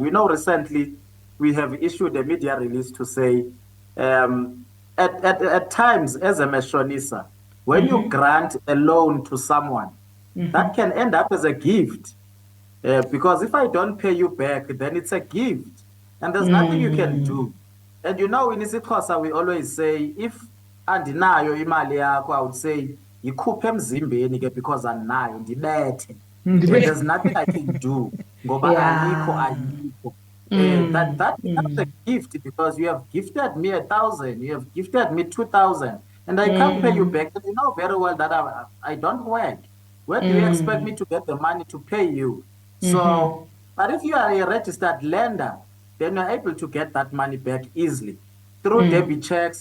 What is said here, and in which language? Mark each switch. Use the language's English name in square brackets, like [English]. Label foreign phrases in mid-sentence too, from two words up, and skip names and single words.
[English] You know, recently we have issued a media release to say um, at times as a machonisa, when you grant a loan to someone, that can end up as a gift. Because if I don't pay you back, then it's a gift, and there's nothing you can do. And you know, in isiXhosa, we always say, if [Xhosa] andinayo imali yakho, [English] I would say, [Xhosa] yikhuphe emzimbeni ke because andinayo, ndibethe. [English] There's nothing I can do. [Xhosa] Ngoba ayikho, [English] Yeah. [Xhosa] ayikho. [English] That becomes a gift because you have gifted me 1,000, you have gifted me 2,000, and I can't pay you back. And you know very well that I don't work. Where do you expect me to get the money to pay you? So, but if you are a registered lender, then you're able to get that money back easily through debit checks.